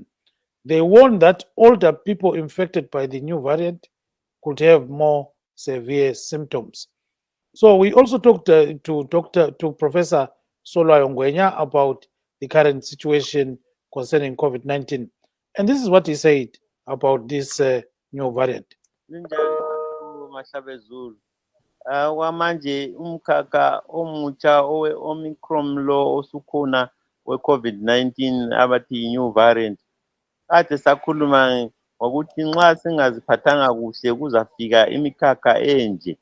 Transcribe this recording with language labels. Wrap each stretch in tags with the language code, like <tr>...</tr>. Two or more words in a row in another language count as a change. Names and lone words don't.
<en>They warn that older people infected by the new variant could have more severe symptoms. So we also talked to Professor Solwayo Ngwenya about the current situation concerning COVID-19, and this is what he said about this new variant.</en> <nd>Wamanje umkhakha omutsha owe Omicron lo osukhona we COVID-19 abathi</nd> <en>new variant.</en> <nd>Kade sakhuluma ngokuthi nxa singaziphathanga kuhle kuzafika imikhakha enje.</nd>